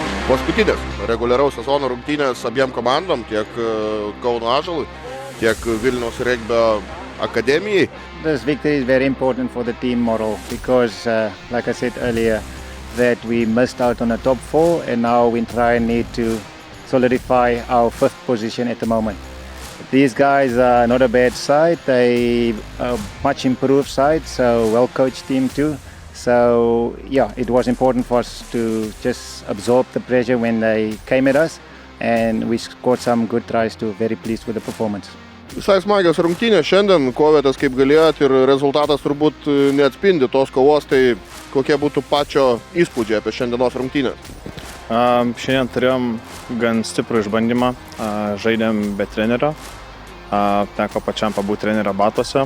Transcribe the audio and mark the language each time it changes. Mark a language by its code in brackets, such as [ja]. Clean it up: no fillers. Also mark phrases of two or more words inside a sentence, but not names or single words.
[lt] Paskutinės reguliaraus sezono rungtynės abiem komandom, tiek Kauno Ąžuolui, tiek Vilniaus regbio akademijai. [en] This victory is very important for the team moral because, like I said earlier, that we missed out on the top 4 and now we need to solidify our 5th position at the moment. These guys are not a bad side, they are much improved side, so well-coached team too. So yeah, it was important for us to just absorb the pressure when they came at us and we scored some good tries too. Very pleased with the performance. [lt] Visai smagios rungtynės šiandien, kovėtės kaip galėjot ir rezultatas turbūt neatspindi tos kovos, tai kokie būtų pačio įspūdžiai apie šiandienos rungtynės? Šiandien turėjom gan stiprų išbandymą, žaidėm be trenerio, teko pačiam pabūti trenerio batuose.